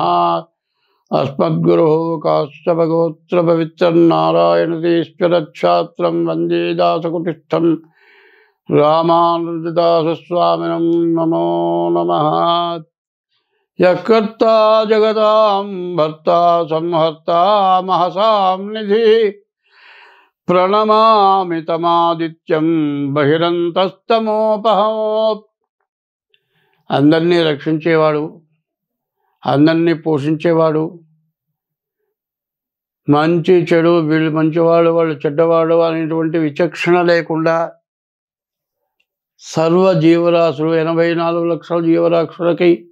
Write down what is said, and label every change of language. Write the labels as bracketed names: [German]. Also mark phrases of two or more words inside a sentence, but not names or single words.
[Sanskrit] अस्मद्गुरुः काश्यपगोत्रपवित्रनारायणतीश्वरच्छात्रं वन्दे दासकुटिस्थं रामानुजदासस्वामिनं नमो नमः। यः कर्ता जगतां भर्ता संहर्ता महसां निधिः प्रणमामि तमादित्यं बहिरन्तस्तमोपहम्। [Telugu] అందరినీ రక్షించేవాడు, అందరినీ పోషించేవాడు, మంచి చెడు, వీళ్ళు మంచివాడు వాళ్ళు చెడ్డవాడు అనేటువంటి విచక్షణ లేకుండా సర్వ జీవరాశులు 84 లక్షల జీవరాశులకి